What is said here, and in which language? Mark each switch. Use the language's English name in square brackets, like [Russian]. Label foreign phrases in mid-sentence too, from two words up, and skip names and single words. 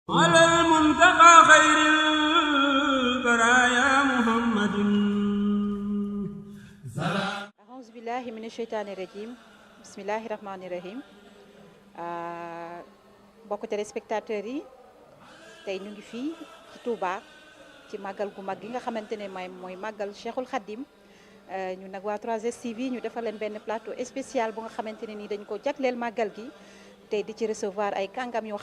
[Arabic] على المنتقى خير البرايا محمد أعوذ بالله من الشيطان الرجيم بسم الله الرحمن الرحيم [Wolof] mbokk téléspectateurs yi tey ñu ngi fii ci Touba ci màggal gu mag gi nga xamante ne mooy màggal Cheikhul Khadim ñu nag waa 3STV ñu defal leen benn [French] plateau spécial [Wolof] bu nga xamante ne nii dañ ko jagleel màggal gi tey di ci recevoir ay kàngam yoo